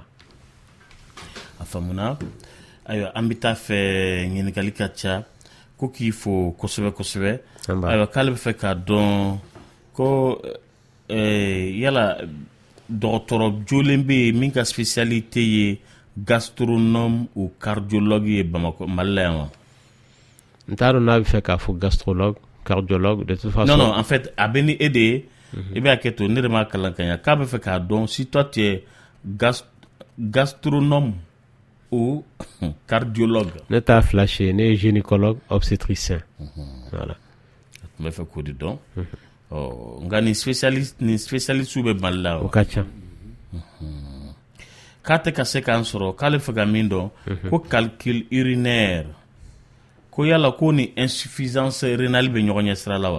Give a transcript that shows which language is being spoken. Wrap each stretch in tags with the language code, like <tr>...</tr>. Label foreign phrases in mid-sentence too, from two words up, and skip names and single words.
<bm>a faamuna ayiwa an bɛ taa fɛ ɲininkali ka ca ko k'i fo kosɛbɛ kosɛbɛ ayiwa k'ale bɛ fɛ k'a dɔn ko yala dɔgɔtɔrɔ jolen bɛ yen min ka spécialité ye</bm> <fr>gastronome ou cardiologue</fr> <bm>ye Bamakɔ Mali la yan wa n t'a dɔn n'a bɛ fɛ k'a fɔ</bm> <fr>gastrologue cardiologue de toute façon non en fait</fr> <bm>a bɛ ni e de ye i bɛ hakɛ to ne de m'a kalan ka ɲɛ k'a bɛ fɛ k'a dɔn</bm> <fr>si toi tu es gastronome ou cardiologue</fr> <bm>ne t'a flashé ne ye</bm> <fr>gynécologue obstétricien voilà</fr> <bm>tun bɛ fɛ k'o de dɔn nka nin spécialiste bɛ Mali la o ka ca k'a tɛ ka se k'an sɔrɔ k'ale fɛ ka min dɔn ko</bm> <fr>calcul urinaire</fr> <bm>ko yala ko ni</bm> <fr>insuffisance rénale</fr> <bm>bɛ ɲɔgɔn ɲɛ sira la wa</bm>